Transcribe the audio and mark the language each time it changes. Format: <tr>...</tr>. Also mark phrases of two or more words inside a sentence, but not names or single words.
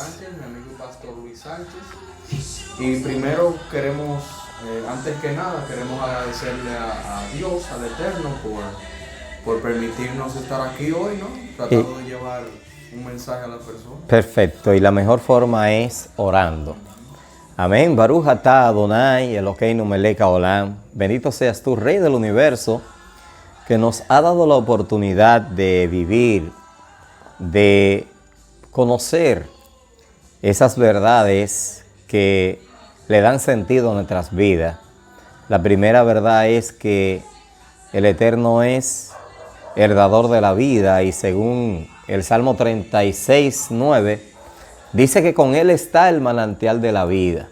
<es>mi amigo Pastor Luis Sánchez. Y primero queremos, antes que nada, queremos agradecerle a Dios, al Eterno, por permitirnos estar aquí hoy, ¿no? Tratando de llevar un mensaje a la persona. Perfecto, y la mejor forma es orando. Amén.</es> <he>ברוך אתה אדוני אלוקינו מלך העולם.</he> <es>Bendito seas tú, Rey del Universo, que nos ha dado la oportunidad de vivir, de conocer esas verdades que le dan sentido a nuestras vidas. La primera verdad es que el Eterno es el dador de la vida, y según el Salmo 36:9, dice que con Él está el manantial de la vida.</es>